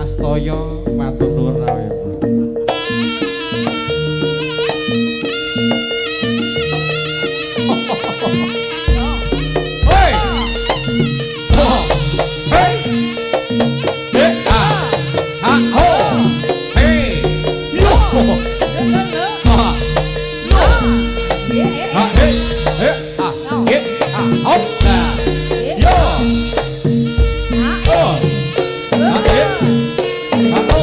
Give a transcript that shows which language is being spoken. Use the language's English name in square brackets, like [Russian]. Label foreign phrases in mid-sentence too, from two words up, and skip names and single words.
[Javanese] saya matur nuwun rawuh. Hei. Oh. Hei. Hei. Ha ho. Hei. Yo. Ha. Yo. Ha hei. Hei. Ah. Ge. Ah. Hop. Nah. Yo. Oh. Ha hei. Ha ho.